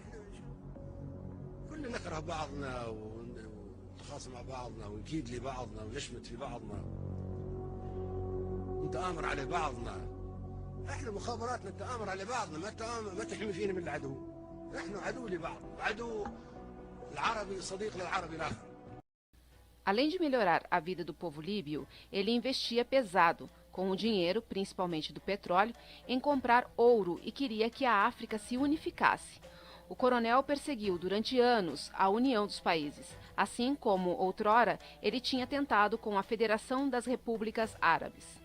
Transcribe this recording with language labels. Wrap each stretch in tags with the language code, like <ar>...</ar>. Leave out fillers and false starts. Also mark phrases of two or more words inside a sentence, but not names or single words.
<ar>كلنا نكره بعضنا ونتخاصم مع بعضنا ونكيد لبعضنا ونشمت في بعضنا ونتآمر على بعضنا. احنا مخابراتنا نتآمر على بعضنا، ما تحمي فينا من العدو. احنا عدو لبعض، عدو العربي صديق للعربي الاخر.</ar> <pt>Além de melhorar a vida do povo líbio, ele investia pesado, com o dinheiro, principalmente do petróleo, em comprar ouro e queria que a África se unificasse. O coronel perseguiu durante anos a união dos países, assim como, outrora, ele tinha tentado com a Federação das Repúblicas Árabes.</pt>